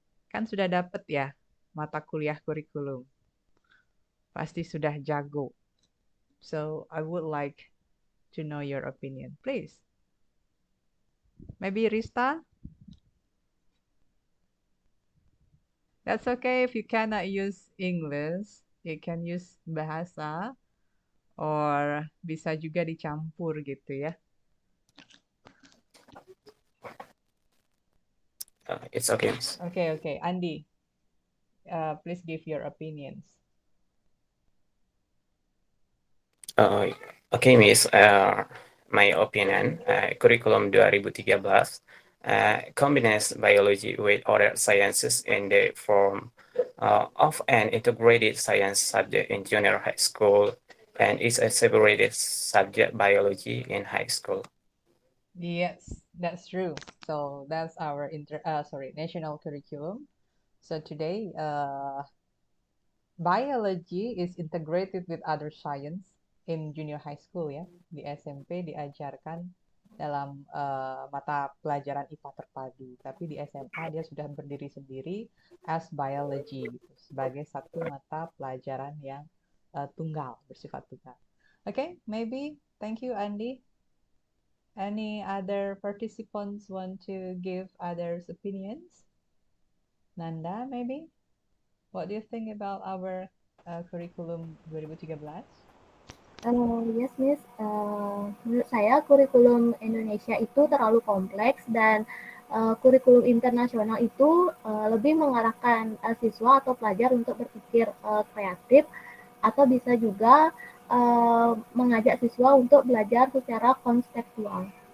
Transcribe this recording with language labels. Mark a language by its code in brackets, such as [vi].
[id] Kan sudah dapat ya mata kuliah kurikulum. Pasti sudah jago. [en] So I would like to know your opinion, please. Maybe Rista? That's okay if you cannot use English. You can use bahasa or [id] bisa juga dicampur gitu ya. [en] It's okay, Miss. Okay. Andi, please give your opinions. Okay, Miss. My opinion, Curriculum 2013 combines biology with other sciences in the form of an integrated science subject in junior high school and is a separated subject biology in high school. Yes, that's true. So that's our national curriculum. So today, biology is integrated with other science in junior high school ya. [id] Di SMP diajarkan dalam mata pelajaran IPA terpadu, tapi di SMA dia sudah berdiri sendiri [en] as biology [id] gitu, sebagai satu mata pelajaran yang tunggal, bersifat tunggal. [en] Okay, maybe thank you Andi. Any other participants want to give others opinions? Nanda, maybe? What do you think about our curriculum 2013? Yes, Miss. [id] Menurut saya kurikulum Indonesia itu terlalu kompleks dan kurikulum internasional itu lebih mengarahkan siswa atau pelajar untuk berpikir kreatif atau bisa juga mengajak siswa untuk belajar secara konseptual.